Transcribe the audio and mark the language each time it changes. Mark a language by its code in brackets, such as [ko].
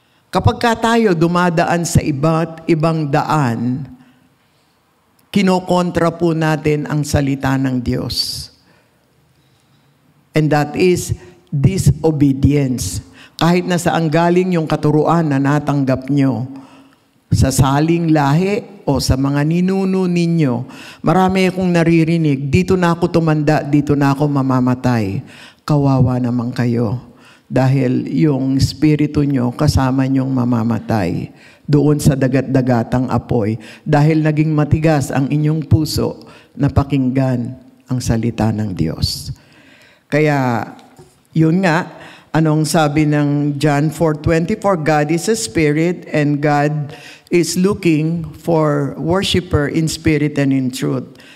[tl] Kapag tayo dumadaan sa iba't ibang daan, kinokontra po natin ang salita ng Diyos. [en] And that is disobedience. [tl] Kahit na saan galing yung katuruan na natanggap nyo, sa saling lahi o sa mga ninuno ninyo, marami akong naririnig, dito na ako tumanda, dito na ako mamamatay. Kawawa naman kayo. Dahil yung spirito nyo kasama nyong mamamatay doon sa dagat-dagatang apoy. Dahil naging matigas ang inyong puso na pakinggan ang salita ng Diyos. Kaya, yun nga, anong sabi ng John 4:24, [en] God is a spirit and God is looking for worshiper in spirit and in truth.